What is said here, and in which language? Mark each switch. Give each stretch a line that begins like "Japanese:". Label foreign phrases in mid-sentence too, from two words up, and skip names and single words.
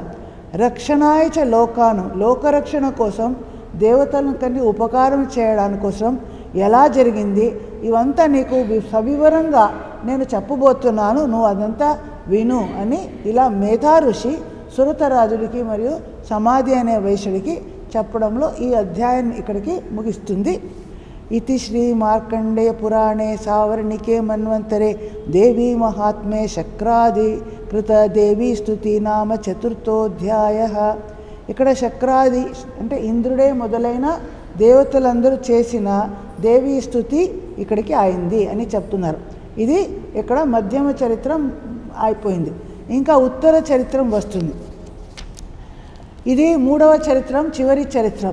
Sanskrit: रक्षणायच लोकान्,
Telugu: లోకరక్షణ కోసం దేవతలకన్నీ ఉపకారం చేయడానికి కోసం ఎలా జరిగింది, ఇవంతా నీకు సవివరంగా నేను చెప్పబోతున్నాను, నువ్వు అదంతా విను అని ఇలా మేధారుషి సురతరాజుడికి మరియు సమాధి అనే వైశ్యుడికి చెప్పడంలో ఈ అధ్యాయం ఇక్కడికి ముగిస్తుంది.
Sanskrit: इति श्री मार्कंडे पुराणे सावर्णिके मन्वंतरे देवी महात्म्ये शक्रादि कृत देवी स्तुति नाम चतुर्थोऽध्यायः.
Telugu: ఇక్కడ శక్రాది అంటే ఇంద్రుడే మొదలైన దేవతలందరూ చేసిన దేవీ స్తుతి ఇక్కడికి అయింది అని చెప్తున్నారు. ఇది ఇక్కడ మధ్యమ చరిత్రం అయిపోయింది. ఇంకా ఉత్తర చరిత్రం వస్తుంది. ఇది 3వ చరిత్రం, చివరి చరిత్రం.